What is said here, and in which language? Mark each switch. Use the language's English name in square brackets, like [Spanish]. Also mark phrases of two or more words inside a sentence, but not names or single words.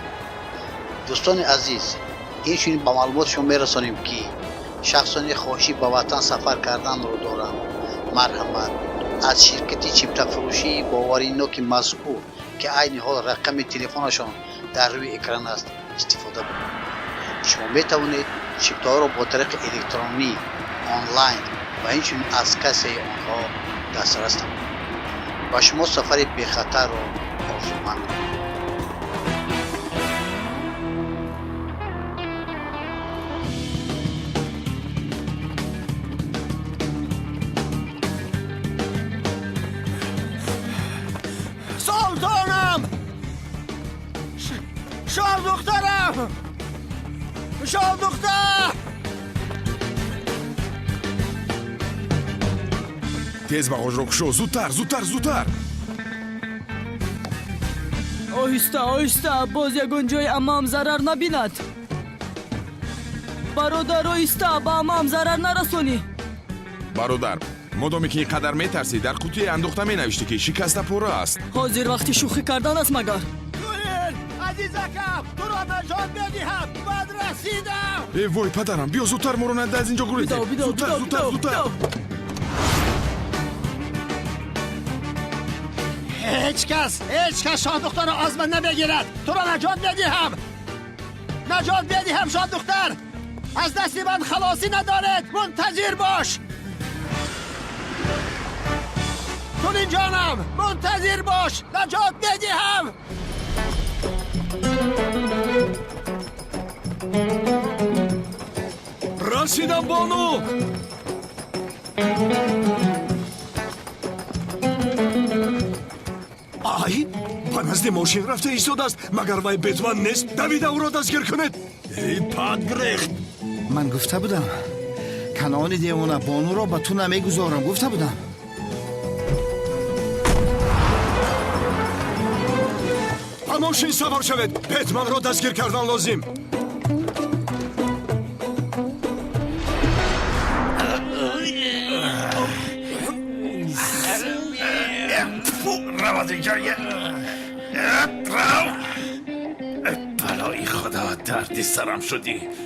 [Tajik] дӯстони азиз, инчунин ба маълумот шумо мерасонем ки шахсоне хоҳиши ба ватан сафар карданро доранд, марҳамат, аз ширкати чиптафурӯшии бовариноки мазкур ки айни ҳол рақами телефонашон дар рӯи экран аст истифода кунед. шумо метавонед чиптаҳоро бо тариқи электронӣ, онлайн ва инчунин аз кассаи онҳо дастрас намоед. ба шумо сафари бехатарро орзуманд мекунем. [Persian] سلطانم شاه دخترم شاه دختر [Tajik] тез бағожро кушо, зудтар, зудтар, зудтар. оҳиста оҳиста, боз ягон ҷои амаам зарар набинад. бародар, оҳиста, ба амаам зарар нарасонӣ. бародар, модоме ки ин қадар метарсӣ, дар қутие андохта менавишти ки шикаста пора аст. ҳозир вақти шӯхӣ кардан аст магар? азизакам, туро наҷот медиҳам, бад расидам. вой падарам, биё зудтар моро нада аз ин ҷо гурезем. Зудтар, зудтар, зудтар. [Persian] هیچ کس شاه دختر را از من نمیگیرد. تو را نجات میدهم. نجات میدهم شاه دختر. از دست من خلاصی ندارد. منتظر باش. تولین جانم، منتظر باش. نجات میدهم. رسیدم بانو. [Tajik] ай ба назди мошин рафта истодаст. магар вай бетман нест? давида ӯро дастгир кунед. эй падгрехт, ман гуфта будам канони девона бонуро ба ту намегузорам. гуфта будам. ба мошин савор шавед. бетманро дастгир кардан лозим. [Persian] رود اینجا بلای خدا، دردی سرم شدی.